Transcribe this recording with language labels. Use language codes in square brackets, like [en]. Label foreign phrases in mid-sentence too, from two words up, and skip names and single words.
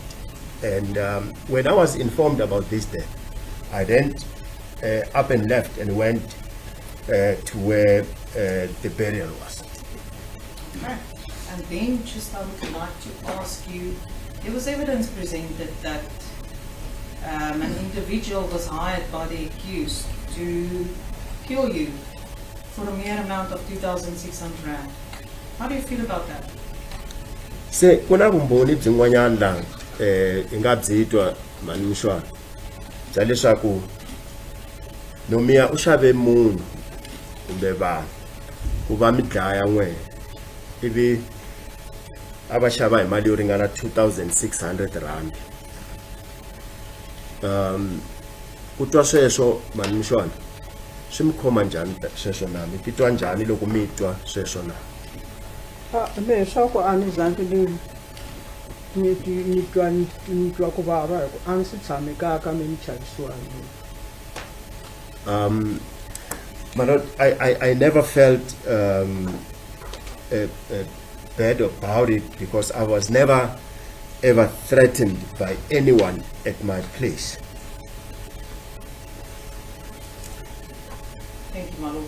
[en] And when I was informed about this death, I then up and left and went to where the burial was. Okay. And then just I would like to ask you, there was evidence presented that an individual was hired by the accused to kill you for a mere amount of 2,600 rand. How do you feel about that? [ts] Se kuna vumbhoni byin'wanyana laha hi nga byitwa mani Mshwana bya leswaku Nomia u xave munhu kumbe vanhu ku va mi dlaya n'wena ivi a va xava hi mali yo ringana 2,600 rand. Ku twa sweswo mani Mshwana swi mi khoma njhani sweswo na mi titwa njhani loko mi twa sweswo na? Leswaku a ni zangi ni twa ku vava hi ku a ni si tshame kaka mi ni chavisiwa hi mina. [en] My Lord, I never felt bad about it because I was never ever threatened by anyone at my place. Thank you, my lord.